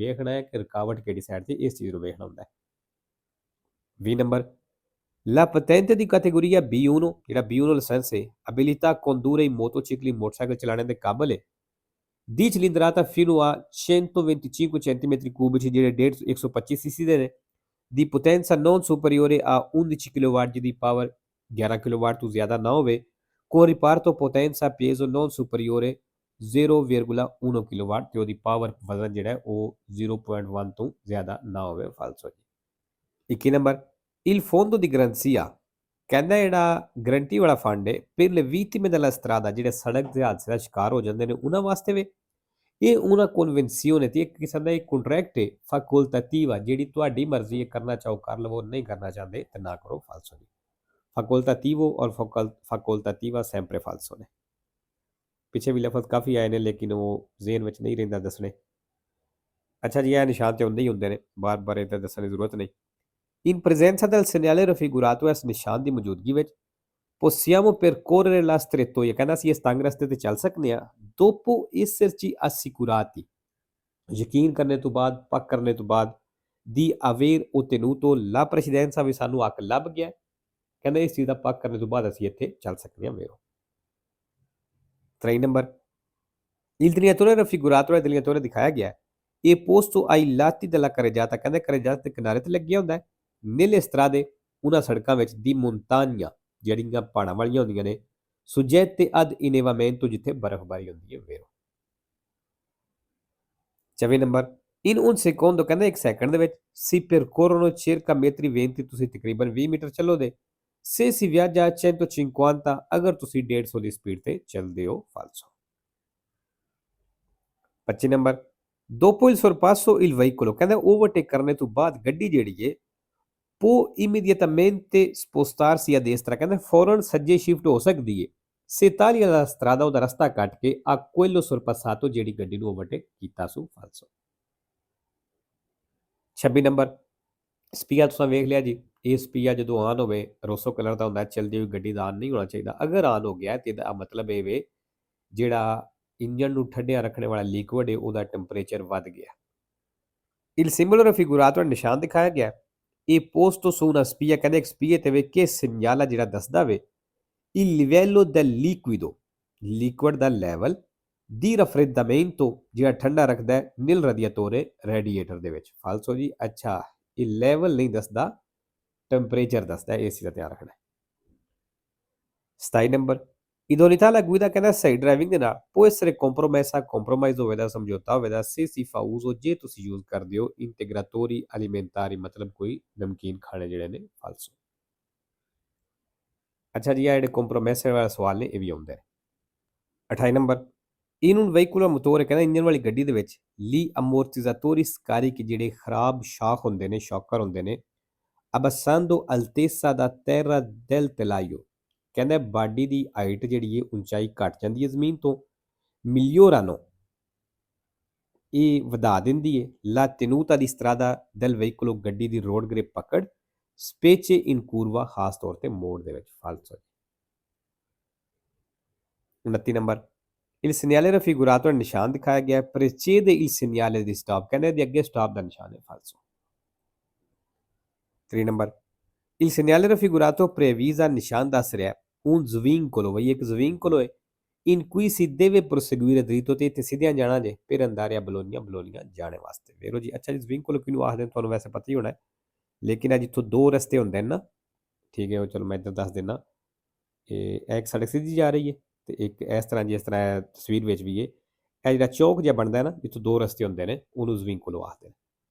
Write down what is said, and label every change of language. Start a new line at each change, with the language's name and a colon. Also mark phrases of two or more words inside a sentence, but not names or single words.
Punjabi: ਵੇਖਣਾ ਹੈ ਕਿ ਰੁਕਾਵਟ ਕਿਹੜੀ ਸਾਈਡ ਤੇ, ਇਸ ਚੀਜ਼ ਨੂੰ ਵੇਖਣਾ ਹੁੰਦਾ ਹੈ।
Italian: 20 ਨੰਬਰ la patente di categoria B1,
Punjabi: ਜਿਹੜਾ B1 ਲਾਇਸੈਂਸ ਹੈ
Italian: abilità a condurre i motocicli,
Punjabi: ਮੋਟਰਸਾਈਕਲ ਚਲਾਉਣ ਦੇ ਕਾਬਲ ਹੈ
Italian: di cilindrata fino a 125 centimetri cubici,
Punjabi: ਜਿਹੜੇ 125 cc ਦੇ ਨੇ
Italian: ਦੀ potenza non superiore a 11 kW,
Punjabi: ਜਿਹਦੀ ਪਾਵਰ 11 kW ਤੋਂ ਜ਼ਿਆਦਾ ਨਾ ਹੋਵੇ
Italian: con riparto potenza peso non superiore
Punjabi: 0,1 kW, ਤੇ ਉਹਦੀ ਪਾਵਰ ਵਜ਼ਨ ਜਿਹੜਾ ਉਹ 0.1 ਤੋਂ ਜ਼ਿਆਦਾ ਨਾ ਹੋਵੇ ਫਾਲਸੋ ਜੀ।
Italian: 21 ਨੰਬਰ il fondo di garanzia,
Punjabi: ਕਹਿੰਦਾ ਜਿਹੜਾ ਗਰੰਟੀ ਵਾਲਾ ਫੰਡ ਹੈ
Italian: per le vittime della strada,
Punjabi: ਜਿਹੜੇ ਸੜਕ ਦੇ ਹਾਦਸੇ ਦਾ ਸ਼ਿਕਾਰ ਹੋ ਜਾਂਦੇ ਨੇ ਉਹਨਾਂ ਵਾਸਤੇ ਵੇ ਇਹ
Italian: una convenzione,
Punjabi: ਤੇ ਇੱਕ ਕਿਸਮ ਦਾ ਇੱਕ ਕੰਟਰੈਕਟ ਹੈ facoltativa, ਜਿਹੜੀ ਤੁਹਾਡੀ ਮਰਜ਼ੀ ਹੈ, ਕਰਨਾ ਚਾਹੋ ਕਰ ਲਵੋ, ਨਹੀਂ ਕਰਨਾ ਚਾਹੁੰਦੇ ਤੇ ਨਾ ਕਰੋ ਫਾਲਸੋ ਜੀ।
Italian: facoltativo ਔਰ facoltativa sempre falso ਨੇ।
Punjabi: ਪਿੱਛੇ ਵੀ ਲਫ਼ਜ਼ ਕਾਫੀ ਆਏ ਨੇ ਲੇਕਿਨ ਉਹ ਜ਼ੇਨ ਵਿੱਚ ਨਹੀਂ ਰਹਿੰਦਾ ਦੱਸਣੇ। ਅੱਛਾ ਜੀ, ਇਹ ਨਿਸ਼ਾਨ ਤੇ ਹੁੰਦੇ ਹੀ ਹੁੰਦੇ ਨੇ, ਬਾਰ-ਬਾਰ ਇਹ ਤਾਂ ਦੱਸਣ ਦੀ ਜ਼ਰੂਰਤ ਨਹੀਂ।
Italian: in presenza del segnale raffigurato,
Punjabi: ਇਸ ਨਿਸ਼ਾਨ ਦੀ ਮੌਜੂਦਗੀ ਵਿੱਚ
Italian: possiamo percorrere la strettoia,
Punjabi: ਕਹਿੰਦਾ ਅਸੀਂ ਇਸ ਤੰਗ ਰਸਤੇ ਤੇ ਚੱਲ ਸਕਦੇ ਹਾਂ
Italian: dopo esserci assicurati,
Punjabi: ਯਕੀਨ ਕਰਨੇ ਤੋਂ ਬਾਅਦ, ਪੱਕ ਕਰਨੇ ਤੋਂ ਬਾਅਦ
Italian: di aver ottenuto la precedenza,
Punjabi: ਵੀ ਸਾਨੂੰ ਹੱਕ ਲੱਭ ਗਿਆ, ਕਹਿੰਦਾ ਇਸ ਚੀਜ਼ ਦਾ ਪੱਕ ਕਰਨੇ ਤੋਂ ਬਾਅਦ ਅਸੀਂ ਇੱਥੇ ਚੱਲ ਸਕਦੇ ਹਾਂ vero।
Italian: 23 ਨੰਬਰ il direttore raffigurato, il direttore
Punjabi: ਦਿਖਾਇਆ ਗਿਆ ਇਹ
Italian: posto ai lati della carreggiata, ਕਹਿੰਦਾ carreggiata
Punjabi: ਦੇ ਕਿਨਾਰੇ ਤੇ ਲੱਗਿਆ ਹੁੰਦਾ ਹੈ
Italian: nelle strade,
Punjabi: ਉਹਨਾਂ ਸੜਕਾਂ ਵਿੱਚ
Italian: di montagna,
Punjabi: ਜਿਹੜੀਆਂ ਪਹਾੜਾਂ ਵਾਲੀਆਂ ਹੁੰਦੀਆਂ ਨੇ
Italian: suggette ad innevamento,
Punjabi: ਜਿੱਥੇ ਬਰਫ਼ਬਾਰੀ ਹੁੰਦੀ ਹੈ vero।
Italian: 24 ਨੰਬਰ in un secondo,
Punjabi: ਕਹਿੰਦਾ ਇੱਕ ਸੈਕਿੰਡ ਦੇ ਵਿੱਚ
Italian: si percorrono circa metri 20,
Punjabi: ਤੁਸੀਂ ਤਕਰੀਬਨ 20 ਮੀਟਰ ਚੱਲੋਗੇ
Italian: se si viaggia a 150,
Punjabi: ਅਗਰ ਤੁਸੀਂ 150 ਦੀ ਸਪੀਡ ਤੇ ਚੱਲਦੇ ਹੋ ਫਾਲਸੋ।
Italian: 25 ਨੰਬਰ dopo il sorpasso il veicolo,
Punjabi: ਕਹਿੰਦਾ ਓਵਰਟੇਕ ਕਰਨੇ ਤੋਂ ਬਾਅਦ ਗੱਡੀ ਜਿਹੜੀ ਹੈ
Italian: può immediatamente spostarsi a destra,
Punjabi: ਕਹਿੰਦਾ ਫੌਰਨ ਸੱਜੇ ਸ਼ਿਫਟ ਹੋ ਸਕਦੀ ਹੈ
Italian: se taglia la strada,
Punjabi: ਉਹਦਾ ਰਸਤਾ ਕੱਟ ਕੇ
Italian: a quello sorpassato,
Punjabi: ਜਿਹੜੀ ਗੱਡੀ ਨੂੰ ਓਵਰਟੇਕ ਕੀਤਾ ਸੋ ਫਾਲਸੋ। 26 ਨੰਬਰ ਸਪੀਆ ਤੁਸੀਂ ਵੇਖ ਲਿਆ ਜੀ, ਇਹ ਸਪੀਆ ਜਦੋਂ ਆਨ ਹੋਵੇ ਰੋਸੋ ਕਲਰ ਦਾ ਹੁੰਦਾ, ਚੱਲਦੀ ਹੋਈ ਗੱਡੀ ਦਾ ਆਨ ਨਹੀਂ ਹੋਣਾ ਚਾਹੀਦਾ, ਅਗਰ ਆਨ ਹੋ ਗਿਆ ਤੇ ਇਹਦਾ ਮਤਲਬ ਇਹ ਵੇ ਜਿਹੜਾ ਇੰਜਨ ਨੂੰ ਠੰਡਿਆ ਰੱਖਣ ਵਾਲਾ ਲਿਕੁਇਡ ਹੈ ਉਹਦਾ ਟੈਂਪਰੇਚਰ ਵੱਧ ਗਿਆ।
Italian: il simbolo raffigurato,
Punjabi: ਨਿਸ਼ਾਨ ਦਿਖਾਇਆ ਗਿਆ ਇਹ
Italian: posto su una spia,
Punjabi: ਕਹਿੰਦੇ ਇੱਕ ਸਪੀਏ ਤੇ ਵੇ ਕਿ ਸਿਗਨਲ ਜਿਹੜਾ ਦੱਸਦਾ ਵੇ
Italian: il livello del liquido,
Punjabi: ਲਿਕੁਇਡ ਦਾ ਲੈਵਲ
Italian: di raffreddamento,
Punjabi: ਜਿਹੜਾ ਠੰਡਾ ਰੱਖਦਾ ਹੈ
Italian: nel radiatore,
Punjabi: ਰੇਡੀਏਟਰ ਦੇ ਵਿੱਚ ਫਾਲਸੋ ਜੀ। ਅੱਛਾ, ਇਹ ਲੈਵਲ ਨਹੀਂ ਦੱਸਦਾ, ਟੈਂਪਰੇਚਰ ਦੱਸਦਾ ਹੈ, ਇਸ ਚੀਜ਼ ਦਾ ਧਿਆਨ ਰੱਖਣਾ ਹੈ। 27 ਨੰਬਰ,
Italian: idoneità alla guida
Punjabi: ਕਹਿੰਦਾ ਸਹੀ ਡਰਾਈਵਿੰਗ ਦੇ ਨਾਲ
Italian: può essere compromessa,
Punjabi: compromise ਹੋਵੇਗਾ, ਸਮਝੌਤਾ ਹੋਵੇਗਾ,
Italian: se si fa uso
Punjabi: ਜੇ ਤੁਸੀਂ ਯੂਜ਼ ਕਰਦੇ ਹੋ
Italian: integratori alimentari
Punjabi: ਮਤਲਬ ਕੋਈ ਨਮਕੀਨ ਖਾਣੇ ਜਿਹੜੇ ਨੇ ਫਾਲਸੋ। ਅੱਛਾ ਜੀ, ਆ ਜਿਹੜੇ ਕੰਪਰੋਮਾਈਸ ਵਾਲਾ ਸਵਾਲ ਨੇ ਇਹ ਵੀ ਆਉਂਦਾ ਹੈ। 28 ਨੰਬਰ,
Italian: in un veicolo a motore
Punjabi: ਕਹਿੰਦਾ ਇੰਜਨ ਵਾਲੀ ਗੱਡੀ ਦੇ ਵਿੱਚ
Italian: gli ammortizzatori scarichi
Punjabi: ਜਿਹੜੇ ਖਰਾਬ ਸ਼ਾਖ ਹੁੰਦੇ ਨੇ, ਸ਼ੌਕਰ ਹੁੰਦੇ ਨੇ,
Italian: abbassando altezza da terra del telaio
Punjabi: ਕਹਿੰਦਾ ਬਾਡੀ ਦੀ ਹਾਈਟ ਜਿਹੜੀ ਹੈ ਉਚਾਈ ਘਟ ਜਾਂਦੀ ਹੈ ਜ਼ਮੀਨ ਤੋਂ, migliorano ਇਹ ਵਧਾ ਦਿੰਦੀ ਹੈ
Italian: la tenuta di strada del veicolo
Punjabi: ਗੱਡੀ ਦੀ ਰੋਡ ਗ੍ਰਿਪ ਪਕੜ,
Italian: specie in curva
Punjabi: ਖਾਸ ਤੌਰ ਤੇ ਮੋੜ ਦੇ ਵਿੱਚ ਫਾਲਸੋ। 29 ਨੰਬਰ,
Italian: il segnale raffigurato
Punjabi: ਨਿਸ਼ਾਨ ਦਿਖਾਇਆ ਗਿਆ
Italian: precede il segnale di stop
Punjabi: ਕਹਿੰਦੇ ਇਹਦੇ ਅੱਗੇ ਸਟਾਪ ਦਾ ਨਿਸ਼ਾਨ ਹੈ ਫਾਲਸੋ। 3 ਨੰਬਰ,
Italian: il segnale raffigurato preavvisa
Punjabi: ਨਿਸ਼ਾਨ ਦੱਸ ਰਿਹਾ
Italian: un svincolo
Punjabi: ਬਈ ਇੱਕ
Italian: svincolo ਹੈ in cui si deve proseguire dritto
Punjabi: ਤੇ ਇੱਥੇ ਸਿੱਧਿਆਂ ਜਾਣਾ ਜੇ
Italian: per andare a Bologna
Punjabi: ਬਲੋਨੀਆ ਜਾਣੇ ਵਾਸਤੇ। ਵੇਖੋ ਜੀ, ਅੱਛਾ ਜੀ svincolo ਕਿਹਨੂੰ ਆਖਦੇ ਨੇ ਤੁਹਾਨੂੰ ਵੈਸੇ ਪਤਾ ਹੀ ਹੋਣਾ ਹੈ, ਲੇਕਿਨ ਇਹ ਜਿੱਥੋਂ ਦੋ ਰਸਤੇ ਹੁੰਦੇ ਨੇ ਨਾ, ਠੀਕ ਹੈ, ਉਹ ਚਲੋ ਮੈਂ ਇੱਧਰ ਦੱਸ ਦਿੰਦਾ। ਇਹ ਇੱਕ ਸੜਕ ਸਿੱਧੀ ਜਾ ਰਹੀ ਹੈ ਤੇ ਇੱਕ ਇਸ ਤਰ੍ਹਾਂ ਜਿਸ ਤਰ੍ਹਾਂ ਤਸਵੀਰ ਵਿੱਚ ਵੀ ਹੈ, ਇਹ ਜਿਹੜਾ ਚੌਕ ਜਿਹਾ ਬਣਦਾ ਹੈ ਨਾ ਜਿੱਥੋਂ ਦੋ ਰਸਤੇ ਹੁੰਦੇ ਨੇ ਉਹਨੂੰ svincolo ਆਖਦੇ ਨੇ।